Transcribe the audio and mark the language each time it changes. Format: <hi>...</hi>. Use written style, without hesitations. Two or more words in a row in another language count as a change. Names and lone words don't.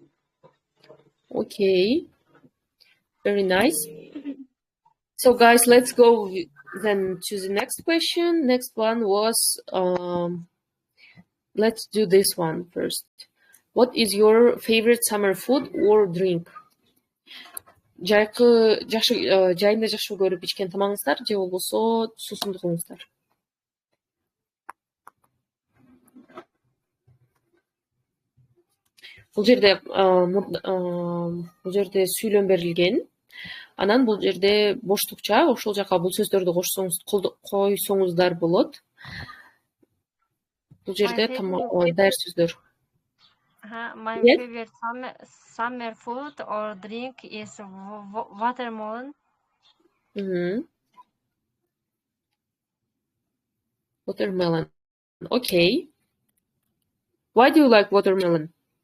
<en>Okay. Very nice. So guys, let's go then to the next question. Next one was, let's do this one first. What is your favorite summer food or drink?</en> <ky>Жайкы жайында жакшы көрүп ичкен тамагыңыздар же болбосо суусундугуңуздар? Бул жерде сүйлөм берилген. Анан бул жерде боштукча ошол жака бул сөздөрдү койсоңуздар болот. Бул жерде дайыр сөздөр.</ky> <en>My favorite summer food or drink is watermelon. Watermelon. Okay. Why do you like watermelon?</en>